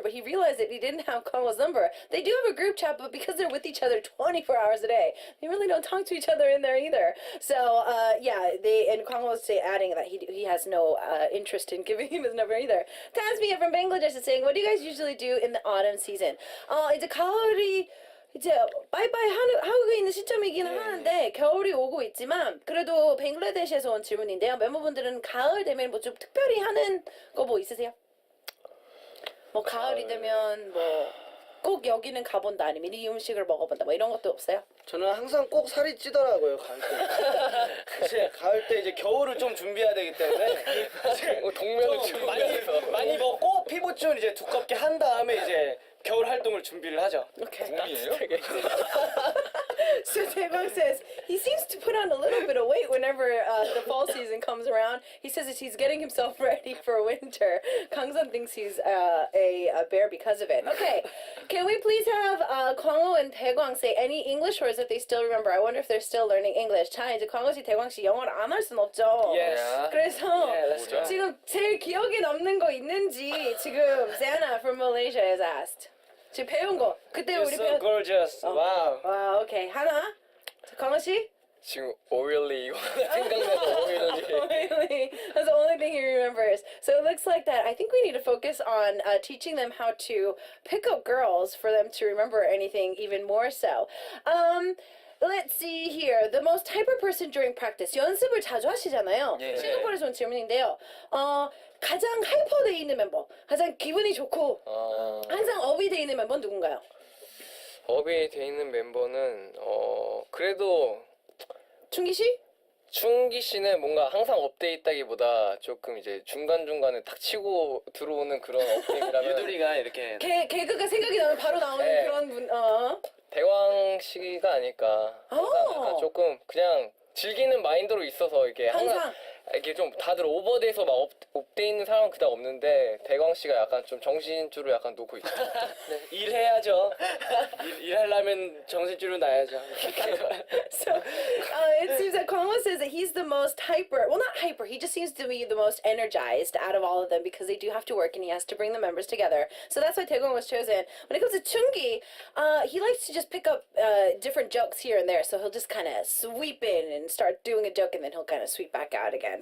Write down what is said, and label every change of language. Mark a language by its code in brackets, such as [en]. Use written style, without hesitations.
[en] But he realized that he didn't have Kwangho's number. They do have a group chat, but because they're with each other 24 hours a day, they really don't talk to each other in there either. So and Kwangho's adding that he has no interest in giving him his number either. Tasmia from Bangladesh is saying, what do you guys usually do in the autumn season? [ko] 이제 가을이 이제 바이바이 하고 있는 시점이긴 하는데 겨울이 오고 있지만 그래도 뱅글라데시에서 온 질문인데요. 멤버분들은 가을 되면 뭐 좀 특별히 하는 거 뭐 있으세요? 뭐 가을이 되면 뭐 꼭 여기는 가본다 아니면 이 음식을 먹어본다 뭐 이런 것도 없어요? 저는 항상 꼭 살이 찌더라고요 가을 때. 이제 가을 때 이제 겨울을 좀 준비해야 되기 때문에 이제 동면을 좀 준비해서. 많이 먹고 피부준 이제 두껍게 한 다음에 이제 겨울 활동을 준비를 하죠. [en] Okay. [ko] 공이에요? [en] So Taebang says he seems to put on a little bit of weight whenever the fall season comes around. He says that he's getting himself ready for winter. Kangsan thinks he's a bear because of it. Okay, can we please have Kwangho and Taegwang say any English words that they still remember? I wonder if they're still learning English. [ko] 자, 이제 광호 씨, 대광 씨 영어를 안 할 순 없죠. [en] Yes. [ko] 그래서 [en] Yeah, let's go. [ko] 지금 제일 기억에 남는 거 있는지 지금 Zana [en] from Malaysia has asked. [ko] 지금 배운 거 그때 [en] You're [ko] 우리 [en] so [ko] 배운. [en] gorgeous. Wow. [ko] 와, 오케이 하나. 자, 광호 씨. 지금 오일리 이거 생각나서 오일리. [en] Really? That's the only thing he remembers. So it looks like that. I think we need to focus on teaching them how to pick up girls for them to remember anything even more so. let's see here. The most hyper person during practice. [ko] 연습을 자주 하시잖아요. 예. 싱가포르에서 온 질문인데요. 가장 하이퍼돼 있는 멤버, 가장 기분이 좋고 항상 업이 돼 있는 멤버는 누군가요? 업이 돼 있는 멤버는 그래도 충기 씨? 충기 씨는 뭔가 항상 업돼 있다기보다 조금 이제 중간중간에 탁 치고 들어오는 그런 업데이라면 유두리가 이렇게 개그가 생각이 나면 바로 나오는 네. 그런 분. 대왕 씨가 아닐까. 항상 약간 조금 그냥 즐기는 마인드로 있어서 이게 항상 이게 좀 다들 오버돼서 막 업돼 있는 사람은 그닥 없는데 대광 씨가 약간 좀 정신줄을 약간 놓고 있죠. 일해야죠. 일하려면 정신줄을 놔야죠. [en] So it seems that Kwangwo says that he's the most hyper. Well, not hyper. He just seems to be the most energized out of all of them because they do have to work and he has to bring the members together. So that's why Taekwon was chosen. When it comes to Chungi, he likes to just pick up different jokes here and there. So he'll just kind of sweep in and start doing a joke and then he'll kind of sweep back out again.